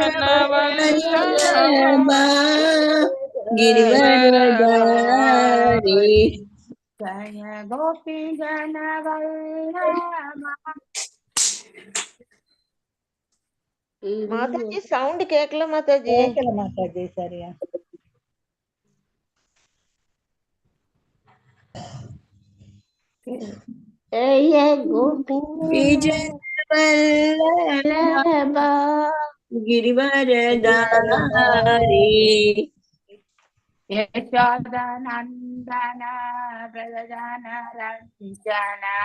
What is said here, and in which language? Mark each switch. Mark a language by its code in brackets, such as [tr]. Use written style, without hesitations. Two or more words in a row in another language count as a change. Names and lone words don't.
[sa] वल्लभा गिरिवरधारी जय गोपी जन वल्लभा. [ta] மாதாஜி சவுண்ட் கேக்கல மாதாஜி. கேட்கல மாதாஜி சரியா. [sa] जय गोपी जन वल्लभा गिरिवरधारी यशोदनन्दन व्रजन रञ्जन